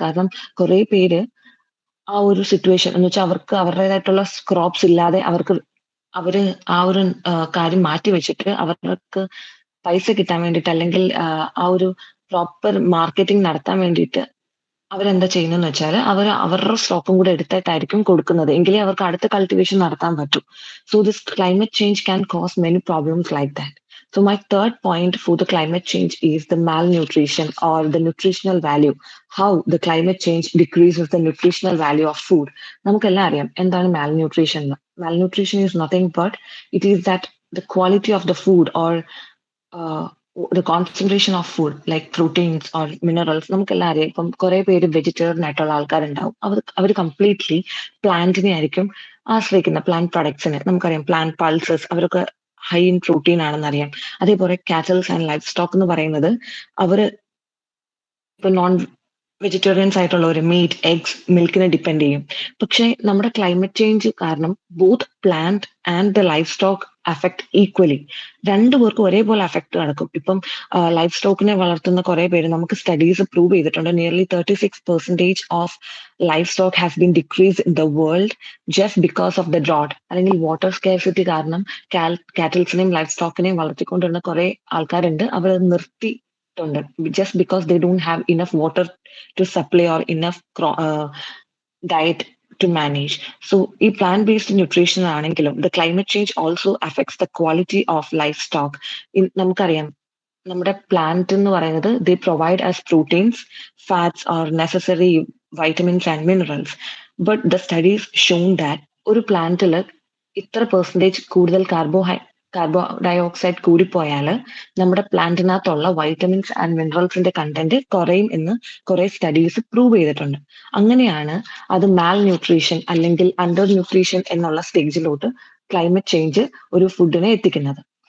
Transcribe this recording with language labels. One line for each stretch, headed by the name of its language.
Malayalam: കാരണം കുറെ പേര് ആ ഒരു സിറ്റുവേഷൻ എന്ന് വെച്ചാൽ അവർക്ക് അവരുടേതായിട്ടുള്ള ക്രോപ്സ് ഇല്ലാതെ അവര് ആ ഒരു കാര്യം മാറ്റി വെച്ചിട്ട് അവർക്ക് പൈസ കിട്ടാൻ വേണ്ടിയിട്ട് അല്ലെങ്കിൽ ആ ഒരു പ്രോപ്പർ മാർക്കറ്റിംഗ് നടത്താൻ വേണ്ടിയിട്ട് അവരെന്താ ചെയ്യുന്നതെന്ന് വെച്ചാൽ അവരുടെ സ്റ്റോക്കും കൂടെ എടുത്തിട്ടായിരിക്കും കൊടുക്കുന്നത്, എങ്കിലേ അവർക്ക് അടുത്ത കൾട്ടിവേഷൻ നടത്താൻ പറ്റൂ.
English: So this climate change can cause many problems like that. So my third point for the climate change is the malnutrition or the nutritional value. How the climate change decreases the nutritional value of food.
Malayalam: നമുക്കെല്ലാം അറിയാം എന്താണ് malnutrition.
English: Malnutrition is nothing but it is that the quality of the food or the concentration of food like proteins or minerals.
Malayalam: നമുക്കെല്ലാം അറിയാം ഇപ്പം കുറെ പേര് vegetarian ആയിട്ടുള്ള ആൾക്കാരുണ്ടാവും. അവർ കംപ്ലീറ്റ്ലി പ്ലാന്റിനെ ആയിരിക്കും ആശ്രയിക്കുന്ന, പ്ലാന്റ് പ്രൊഡക്ട്സിനെ. നമുക്കറിയാം പ്ലാന്റ് പൾസസ് അവരൊക്കെ ഹൈ ഇൻ പ്രോട്ടീൻ ആണെന്നറിയാം. അതേപോലെ കാറ്റൽസ് ആൻഡ് ലൈഫ് സ്റ്റോക്ക് എന്ന് പറയുന്നത് അവര് ഇപ്പൊ non vegetarians ആയിട്ടുള്ളവർ meet, eggs, മിൽക്കിനെ depend ചെയ്യും. പക്ഷെ നമ്മുടെ ക്ലൈമറ്റ് ചേഞ്ച് കാരണം
English: Both plant and the livestock affect equally.
Malayalam: രണ്ടുപേർക്കും ഒരേപോലെ അഫക്ട് നടക്കും. ഇപ്പം ലൈഫ് സ്റ്റോക്കിനെ വളർത്തുന്ന കുറെ പേര് നമുക്ക് സ്റ്റഡീസ് പ്രൂവ് ചെയ്തിട്ടുണ്ട്.
English: nearly 36% of livestock has been decrease in the world just because of the drought
Malayalam: അല്ലെങ്കിൽ വാട്ടർ സ്കേർസിറ്റി കാരണം കാറ്റൽസിനെയും ലൈഫ് സ്റ്റോക്കിനെയും വളർത്തിക്കൊണ്ടിരുന്ന കുറെ ആൾക്കാരുണ്ട്. അവർ നിർത്തി
English: just because they don't have enough water to supply or enough diet to manage. So ഈ plant based nutrition ആണെങ്കിലും the climate change also affects the quality of livestock.
Malayalam: നമുക്കറിയാം നമ്മുടെ plant എന്ന് പറയുന്നത്
English: they provide us proteins, fats or necessary vitamins and minerals. But the studies shown that
Malayalam: ഒരു പ്ലാന്റിൽ ഇത്ര percentage കൂടുതൽ കാർബോഡയോക്സൈഡ് കൂടിപ്പോയാൽ നമ്മുടെ പ്ലാന്റിനകത്തുള്ള വൈറ്റമിൻസ് ആൻഡ് മിനറൽസിന്റെ കണ്ടന്റ് കുറയും എന്ന് കുറെ സ്റ്റഡീസ് പ്രൂവ് ചെയ്തിട്ടുണ്ട്. അങ്ങനെയാണ് അത് മാൽ ന്യൂട്രീഷൻ അല്ലെങ്കിൽ അണ്ടർ ന്യൂട്രീഷൻ എന്നുള്ള സ്റ്റേജിലോട്ട് ക്ലൈമറ്റ് ചേഞ്ച് ഒരു ഫുഡിനെ എത്തിക്കുന്നത്.